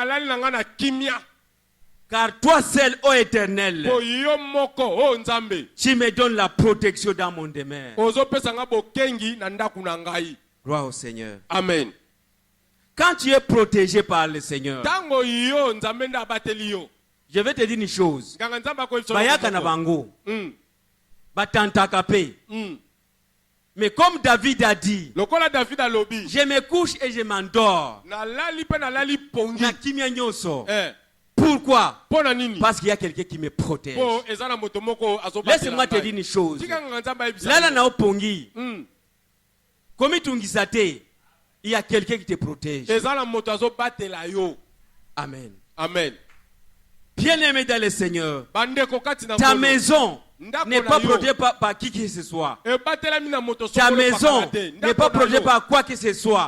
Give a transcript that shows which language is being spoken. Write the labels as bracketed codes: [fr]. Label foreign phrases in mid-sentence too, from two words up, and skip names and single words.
[fr] Car toi seul, ô Éternel, tu me donnes la protection dans mon demeure. Gloire au Seigneur. Amen. Quand tu es protégé par le Seigneur, je vais te dire une chose. [ln] Bayaka na bango. Batantaka pe. [fr] Mais comme David a dit, je me couche et je m'endors. [ln] Na kimia nyoso. [fr] Pourquoi? Parce qu'il y a quelqu'un qui me protège. Laisse-moi te dire une chose. [ln] Lala na opongi. [fr] Comme il y a quelqu'un qui te protège. Amen. Amen. Bien-aimé dans le Seigneur, ta maison n'est pas protégée par qui que ce soit. Ta maison n'est pas protégée par quoi que ce soit.